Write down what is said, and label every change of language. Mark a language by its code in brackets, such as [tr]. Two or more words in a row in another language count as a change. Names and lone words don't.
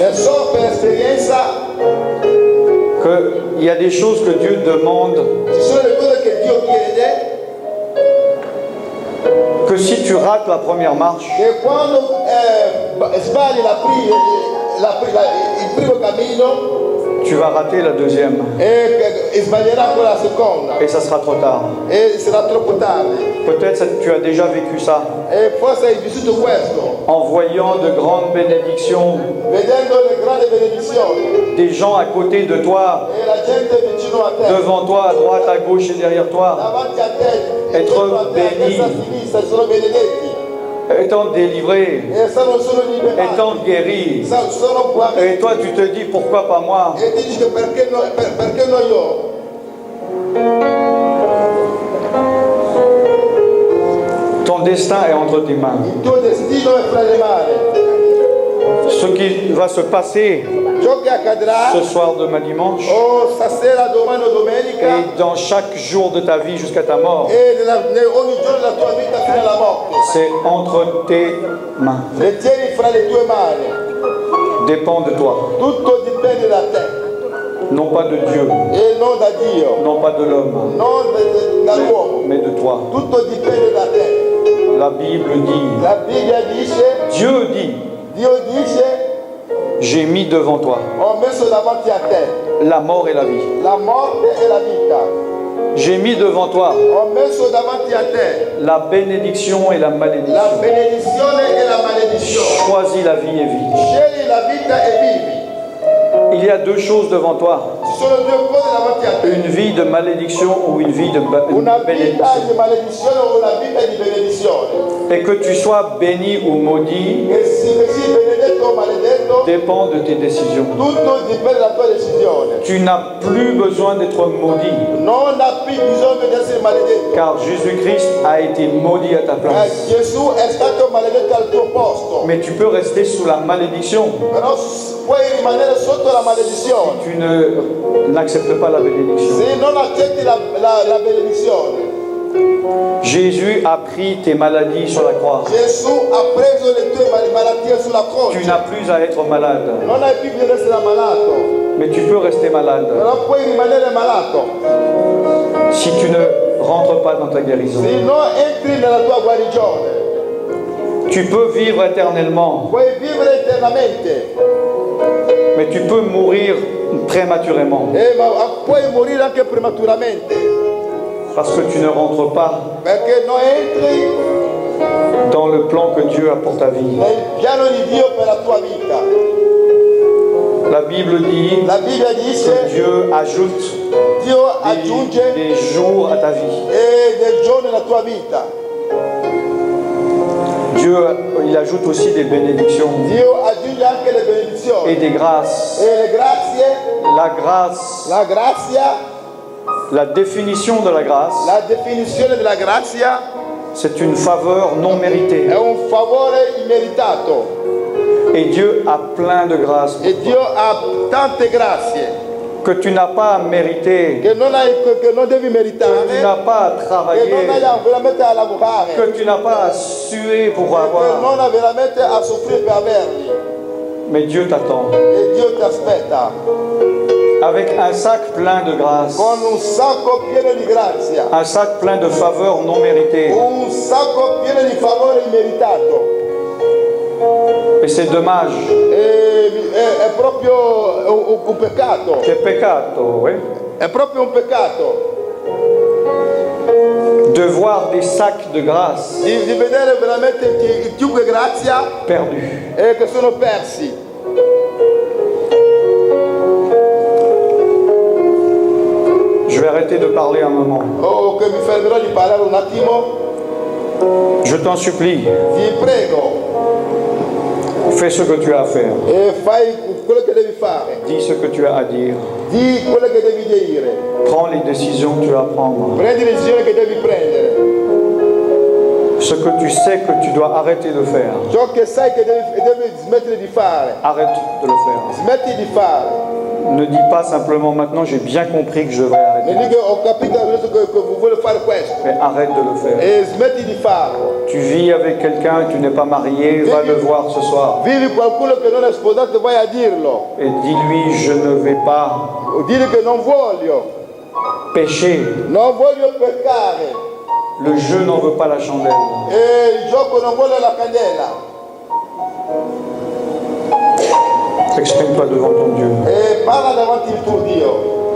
[it] E so per esperienza [fr] qu'il y a des choses que Dieu demande [it] ci sono le cose che Dio chiede [fr] que si tu rates la première marche, [it] che quando sbagli il primo cammino [fr] tu vas rater la deuxième. [it] e sbaglierà quella seconda [fr] Et ça sera trop tard. [it] e sarà troppo tardi. [fr] Peut-être que tu as déjà vécu ça. [it] E forse hai vissuto questo. [fr] en voyant de grandes bénédictions, [it] vedendo le grandi benedizioni [fr] des gens à côté de toi, [it] e la gente vicino a te, [fr] devant toi, à droite, à gauche et derrière toi, [it] davanti a te, [fr] Être [it] dietro a te, a [fr] béni. [it] destra, a sinistra, sono benedetti [fr] étant délivrés, [it] e sono liberati, [fr] étant guéris. [it] sono guariti. [fr] Et toi, tu te dis, pourquoi pas moi? [it] E ti dici perché no io? [fr] Ton destin est entre tes mains. [it] Il tuo destino è fra le mani. [fr] Ce qui va se passer [it] Ciò che accadrà [fr] ce soir, demain, dimanche, [it] o stasera, domani o domenica [fr] et dans chaque jour de ta vie jusqu'à ta mort, [it] e ogni giorno della tua vita fino alla morte. [fr] c'est entre tes mains. [it] Le tieni fra le tue mani. [fr] Dépend de toi, [it] Tutto dipende da te [fr] non pas de Dieu, [it] e non da Dio, [fr] non pas de l'homme, [it] non dall'uomo. [fr] mais de toi. [it] Tutto dipende da te. [fr] La Bible dit, [it] La Bibbia dice, [fr] Dieu dit, [it] Dio dice, [fr] j'ai mis devant toi [it] ho messo davanti a te [fr] la mort et la vie. [it] la morte e la vita. [fr] J'ai mis devant toi [it] Ho messo davanti a te [fr] la bénédiction et la [it] la [fr] malédiction. [it] benedizione e la maledizione. [fr] Choisis la vie et vie. [it] Scegli la vita e vivi. [fr] Il y a deux choses devant toi, [it] Ci sono due cose davanti a te. [fr] une vie de malédiction ou une vie de [it] Una vita [fr] bénédiction. [it] di maledizione o una vita di benedizione. [fr] Et que tu sois béni ou maudit [it] Che sia benedetto o maledetto, [fr] dépend de tes décisions. [it] tutto dipende dalla tua decisione. [fr] Tu n'as plus besoin d'être maudit, [it] Non ha più bisogno di essere maledetto. [fr] car Jésus-Christ a été maudit à ta place. [it] Gesù è stato maledetto al tuo posto. [fr] Mais tu peux rester sous la malédiction. [it] Però puoi rimanere sotto la maledizione. [fr] Tu n'acceptes pas la bénédiction. [it] Se non accetti la benedizione. [fr] Jésus a pris tes maladies sur la croix. [it] Gesù ha preso le tue malattie sulla [fr] Tu [it] croce. [fr] n'as plus à être malade, [it] Non hai più bisogno di essere malato, [fr] mais tu peux rester malade [it] però puoi rimanere malato. [fr] si tu ne rentres pas dans ta guérison. [it] Se non entri nella tua guarigione, [fr] Tu peux vivre éternellement, [it] puoi vivere eternamente, [fr] mais tu peux mourir prématurément [it] ma puoi morire anche prematuramente, [fr] parce que tu ne rentres pas [it] perché non entri [fr] dans le plan que Dieu a pour ta vie. [it] nel piano di Dio per la tua vita. [fr] La Bible dit [it] La Bibbia dice [fr] que Dieu ajoute [it] Dio aggiunge [fr] des jours à ta vie. [it] del giorno nella tua vita. [fr] Dieu, il ajoute aussi des bénédictions [it] Dio aggiunge anche le benedizioni [fr] et des grâces. [it] e le grazie, [fr] La grâce, [it] la grazia, [fr] la définition de la grâce, [it] la definizione della grazia [fr] c'est une faveur non méritée. [it] è un favore immeritato [fr] Et Dieu a plein de grâces [it] e Dio ha tante grazie [fr] que tu n'as pas à mériter, [it] che non devi [fr] que tu [it] meritare, [fr] n'as pas à [it] che non [fr] travailler, [it] hai veramente a lavorare, [fr] que tu n'as pas à suer pour [it] che [fr] avoir. [it] non hai veramente a soffrire per averli. [fr] Mais Dieu t'attend [it] E Dio ti aspetta [fr] avec un sac plein de grâce, [it] con un sacco pieno di grazia, [fr] un sac plein de faveurs non méritées. [it] un sacco pieno di favore immeritato. [fr] Et c'est dommage. [it] È proprio un peccato, Che peccato, oui. è proprio un peccato [fr] De voir des sacs de grâce [it] di vedere veramente il chiunque grazia [fr] perdus. [it] che sono persi. [fr] Je vais arrêter de parler un moment. [it] Oh, che mi fermerò di parlare un attimo. [fr] Je t'en supplie, [it] Ti prego, [fr] fais ce que tu as à faire. [it] fai quello che devi fare, [fr] Dis ce que tu as à dire. [it] di quello che devi dire, [fr] Prends les décisions que tu as à prendre. [it] prendi le decisioni che devi prendere, [fr] Ce que tu sais que tu dois arrêter de faire, [it] ciò che sai che devi smettere di fare, [fr] arrête de le faire. [it] smetti di fare. [fr] Ne dis pas simplement maintenant j'ai bien compris que je devrais [it] Non [fr] arrêter. [it] dico ho capito adesso che vuole fare questo, [fr] Mais arrête de le faire. [it] e smetti di farlo. [fr] Tu vis avec quelqu'un, tu n'es pas marié, va le voir ce soir. [it] Vivi qualcuno che non è sposato, vai a dirlo, [fr] Et dis-lui je ne vais pas [it] dire che non voglio peccare, [fr] Le jeu n'en veut pas la chandelle. [it] e il gioco non vuole la candela, [fr] Exprime-toi devant ton Dieu. [it] e parla davanti al tuo Dio.